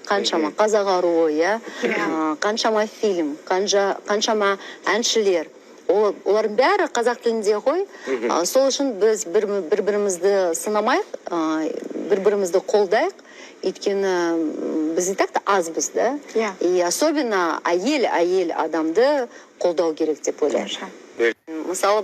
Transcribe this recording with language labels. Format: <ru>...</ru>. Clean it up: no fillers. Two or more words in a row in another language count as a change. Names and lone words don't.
<kk>Қаншама қазақ аруы, қаншама фильм, қаншама әншілер. Олардың бәрі қазақ тілінде ғой. Сол үшін біз бір-бірімізді сынамайық, бір-бірімізді қолдайық. Өйткені біз</kk> <ru>не так-то</ru> <kk>азбыз, да?</kk> <ru>И особенно</ru> <kk>әйел адамды қолдау керек деп ойлаймын. Мысалы</kk>